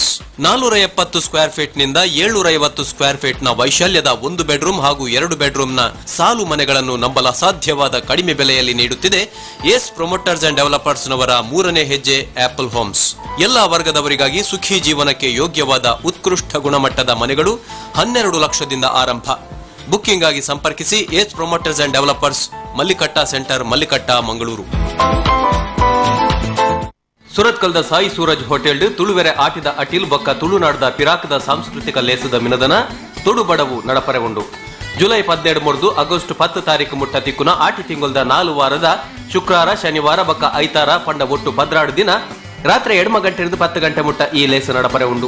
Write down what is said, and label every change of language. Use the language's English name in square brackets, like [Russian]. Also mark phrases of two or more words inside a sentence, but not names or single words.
[Kannada] 470 [English] square feet [Kannada] ನಿಂದ 750 [English] square feet [Kannada] ನ ವೈಶಾಲ್ಯದ 1 ಬೆಡ್ರೂಮ್ ಹಾಗೂ 2 ಬೆಡ್ರೂಮ್ ನ ಸಾಲು ಮನೆಗಳನ್ನು ನಂಬಲ ಸಾಧ್ಯವಾದ ಕಡಿಮೆ ಬೆಲೆಯಲ್ಲಿ ನೀಡುತ್ತಿದೆ ಏಸ್ ಪ್ರೊಮೋಟರ್ಸ್ ಅಂಡ್ ಡೆವಲಪರ್ಸ್ ನವರ 3ನೇ ಹೆಜ್ಜೆ ಆಪಲ್ ಹೋಮ್ಸ್. ಎಲ್ಲಾ ವರ್ಗದವರಿಗಾಗಿ ಸುಖಿ ಜೀವನಕ್ಕೆ ಯೋಗ್ಯವಾದ ಉತ್ಕೃಷ್ಟ ಗುಣಮಟ್ಟದ ಮನೆಗಳು 12 ಲಕ್ಷದಿಂದ ಆರಂಭ. ಬುಕ್ಕಿಂಗ್ ಆಗಿ ಸಂಪರ್ಕಿಸಿ ಏಸ್ ಪ್ರೊಮೋಟರ್ಸ್ ಅಂಡ್ ಡೆವಲಪರ್ಸ್, ಮಲ್ಲಿಕಟ್ಟ ಸೆಂಟರ್, ಮಲ್ಲಿಕಟ್ಟ, ಮಂಗಳೂರು. [Tulu] ಸುರತ್ಕಲ್ದ ಸಾಯಿ ಸೂರಜ್ ಹೋಟೆಲ್ ತುಳುವೆರೆ ಆಟಿದ ಅಟಿಲ್ ಬೊಕ್ಕ ತುಳುನಾಡದ ಪಿರಾಕದ ಸಾಂಸ್ಕೃತಿಕ ಲೇಸದ ಮಿನದನ ತೊಡುಬಡವು ನಡಪರೆ ಉಂಡು. ಜುಲೈ 17 ಮುರ್ದು ಆಗಸ್ಟ್ 10 ತಾರೀಕು ಮುಟ್ಟ ತಿಕ್ಕುನ ಆಟಿ ತಿಂಗಳದ 4 ವಾರದ ಶುಕ್ರವಾರ, ಶನಿವಾರ ಬೊಕ್ಕ ಐತಾರ ಪಂಡ ಒಟ್ಟು 12 ದಿನ ರಾತ್ರಿ 2 ಗಂಟೆಯಿಂದ 10 ಗಂಟೆ ಮುಟ್ಟ ಈ ಲೇಸ ನಡಪರೆ ಉಂಡು.